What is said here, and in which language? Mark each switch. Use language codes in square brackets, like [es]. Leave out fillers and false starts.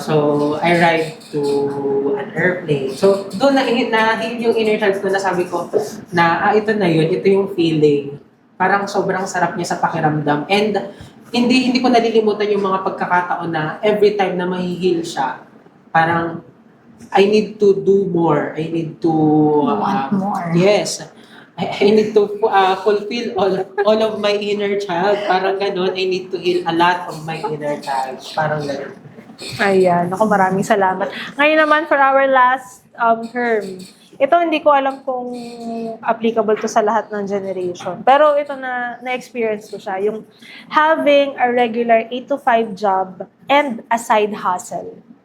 [en] So, I ride to an airplane. [tl] So, doon nahihil yung inner child ko na sabi ko na, ito na yun, ito yung feeling. Parang sobrang sarap niya sa pakiramdam. And hindi ko nalilimutan yung mga pagkakataon na every time na mahihil siya, parang [en] I need to do more. I need to Want more. Yes. I need to fulfill all of my inner child. [tl] Parang ganun. [en] I need to heal a lot of my inner child. [tl] Parang ganun. Ayan. Ako, maraming salamat. Ngayon naman, [en] for our last term, [tl] ito hindi ko alam kung applicable to sa lahat ng generation. Pero ito na-experience ko siya. Yung [en] having a regular 8 to 5 job and a side hustle.